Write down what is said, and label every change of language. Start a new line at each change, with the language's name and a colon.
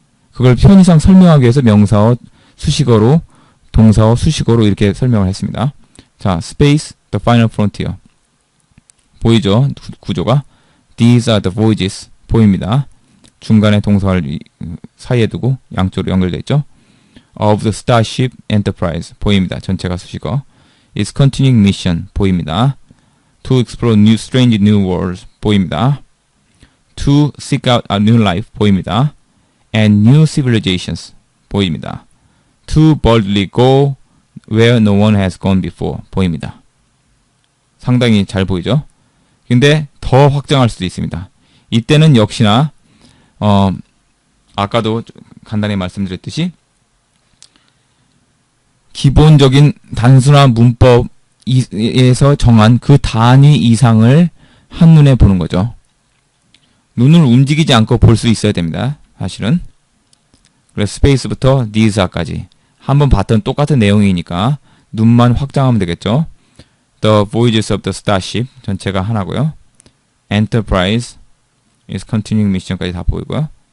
Korean: 그걸 편의상 설명하기 위해서 명사어 수식어로 동사어 수식어로 이렇게 설명을 했습니다.
English: 자, space, the final frontier.
Korean: 보이죠? 구조가.
English: These are the voyages.
Korean: 보입니다. 중간에 동사를 사이에 두고 양쪽으로 연결되어 있죠.
English: Of the Starship Enterprise.
Korean: 보입니다. 전체가 수식어.
English: Its continuing mission.
Korean: 보입니다.
English: To explore new strange new worlds. 보입니다. To seek out a new life.
Korean: 보입니다.
English: And new civilizations. 보입니다. To boldly go where no one has gone before.
Korean: 보입니다. 상당히 잘 보이죠? 근데 더 확장할 수도 있습니다. 이때는 역시나 아까도 간단히 말씀드렸듯이 기본적인 단순한 문법에서 정한 그 단위 이상을 한눈에 보는 거죠. 눈을 움직이지 않고 볼 수 있어야 됩니다. 사실은. 그래서 스페이스부터 these까지 한번 봤던 똑같은 내용이니까 눈만 확장하면 되겠죠.
English: The voyages of the starship
Korean: 전체가 하나고요.
English: Enterprise is continuing mission까지
Korean: 다 보이고요.